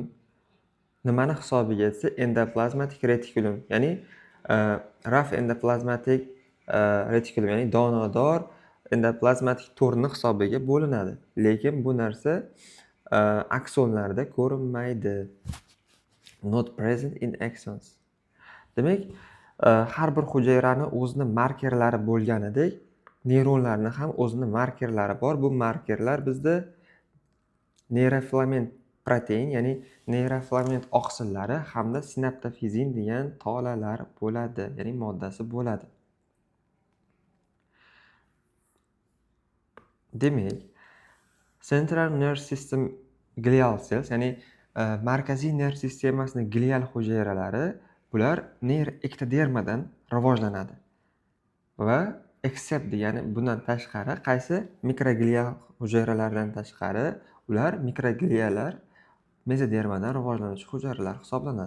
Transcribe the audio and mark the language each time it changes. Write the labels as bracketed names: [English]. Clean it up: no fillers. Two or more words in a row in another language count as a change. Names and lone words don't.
[Uzbek] Nimani hisobiga desa, endoplazmatik retikulum, ya'ni rough endoplazmatik retikulum, ya'ni donodor endoplazmatik to'rni hisobiga bo'linadi. Lekin bu narsa aksonlarda ko'rinmaydi. [English] Not present in axons. [Uzbek] Demak, har bir hujayrani o'zini markerlari bo'lganidek, neyronlarni ham o'zini markerlari bor. Bu markerlar bizda neyrofilament protein, ya'ni neyrofilament oqsillari hamda sinaptofizin degan tolalar bo'ladi, ya'ni moddasi bo'ladi. Demak, [English] central nerve system glial cells, [Uzbek] ya'ni markaziy nerv sistemasining glial hujayralari bular ektodermadan rivojlanadi. Va except degani bundan tashqari qaysi mikroglial hujayralardan tashqari ular mikroglialar mezodermadan rivojlanuvchi hujayralar hisoblanadi.